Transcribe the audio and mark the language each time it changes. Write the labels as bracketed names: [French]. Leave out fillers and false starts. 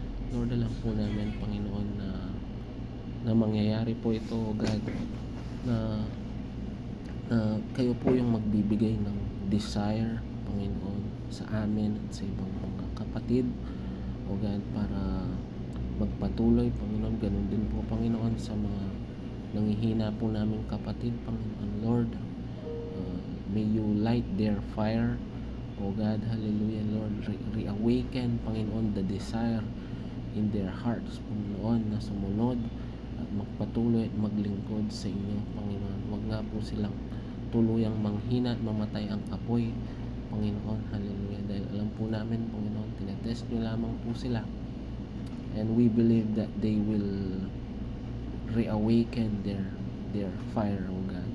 [Filipino] Lord, alam po namin, Panginoon, na mangyayari po ito, [English] O God, [Filipino] na kayo po yung magbibigay ng desire, Panginoon, sa amin at sa ibang mga kapatid, O God, para magpatuloy, Panginoon. Ganun din po, Panginoon, sa mga nanghihina po namin kapatid, Panginoon. [English] Lord, may you light their fire, O God. Hallelujah, Lord. Reawaken, [Filipino] Panginoon, [English] the desire in their hearts, [Filipino] Panginoon, na sumunod at magpatuloy at maglingkod sa inyo, Panginoon. Huwag nga po silang tuluyang manghina at mamatay ang apoy, Panginoon. Hallelujah. Dahil alam po namin, Panginoon, tinetest nyo lamang po sila. [English] And we believe that they will reawaken their fire, O God.